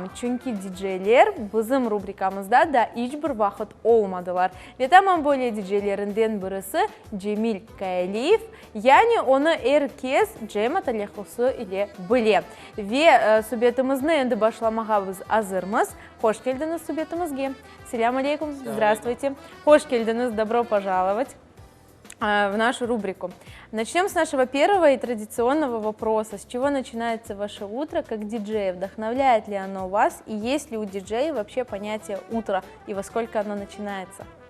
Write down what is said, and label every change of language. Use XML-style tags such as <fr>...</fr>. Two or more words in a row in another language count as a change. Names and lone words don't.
<crh>Çünkü DJ'ler bizim rubrikamızda da hiçbir vakit olmadılar. Ve tamam böyle DJ'lerinden birisi Cemil Kayaliyev. Yani onu herkes Cemat Aleyhusu ile bilir. Ve sohbetimizni endi başlamaya biz hazırmız. Hoş geldiniz sohbetimizge.</crh> <ar>سلام عليكم, здравствуйте.</ar> <crh>Хош келдіңіз,</crh> <ru>добро пожаловать в нашу рубрику. Начнем с нашего первого и традиционного вопроса. С чего начинается ваше утро как диджея? Вдохновляет ли оно вас? И есть ли у диджея вообще понятие утра? И во сколько оно начинается?</ru>